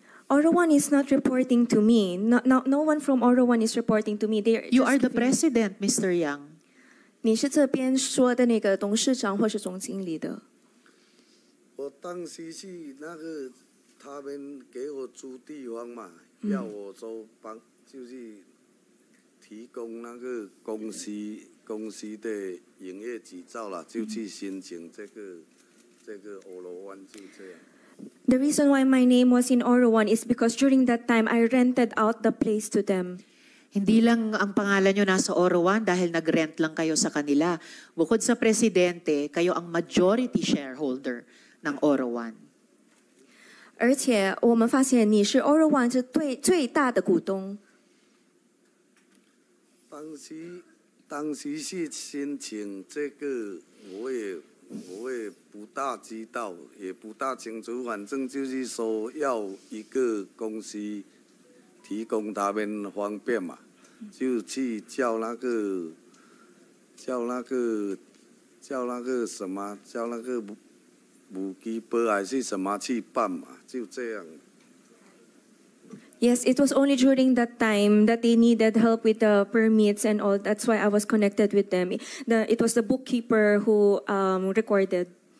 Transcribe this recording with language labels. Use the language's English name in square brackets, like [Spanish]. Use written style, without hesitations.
[English] Oro1 is not reporting to me. No one from Oro1 is reporting to me. You are the president, Mr. Yang. [Chinese] 你是这边说的那个董事长或是总经理的。我当时是那个他们给我租地方嘛，要我说就是提供那个公司的营业执照啦，就去申请这个Oro1就这样。 [English] The reason why my name was in Oro1 is because during that time, I rented out the place to them. [Filipino] Hindi lang ang pangalan nyo nasa Oro1 dahil nag-rent lang kayo sa kanila. Bukod sa presidente, kayo ang majority shareholder ng Oro1. [Chinese] 而且我们发现你是 Oro1 是最大的股东。当时是申请这个，我也不大知道，也不大清楚。反正就是说要一个公司提供他们方便嘛，就去叫那个什么，叫那个母鸡波还是什么去办嘛，就这样。 [English] Yes, it was only during that time that they needed help with the permits and all. That's why I was connected with them. It was the bookkeeper who recorded.